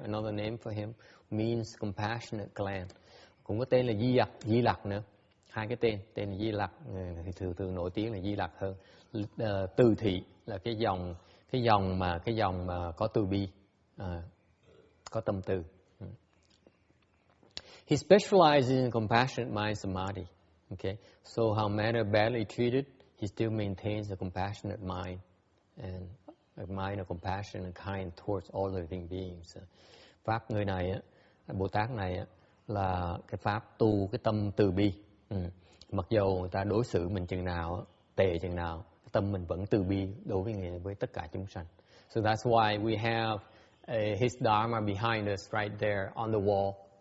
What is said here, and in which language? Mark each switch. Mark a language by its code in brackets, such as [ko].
[en] Another name for him means compassionate gland. [vi] Cũng có tên là Di Lặc nữa. Hai cái tên là Di Lặc thì thường nổi tiếng là Di Lặc hơn. Từ thị là cái dòng mà có từ bi, có tâm từ. [en] He specializes in compassionate mind samadhi. Okay, so how men are badly treated, he still maintains a compassionate mind and a mind of compassion and kind towards all living beings. [vi] Pháp người này, Bồ Tát này là cái pháp tu cái tâm từ bi. Mặc dù người ta đối xử mình chừng nào tệ chừng nào, tâm mình vẫn từ bi đối với tất cả chúng sanh. [en] So that's why we have his Dharma behind us right there on the wall.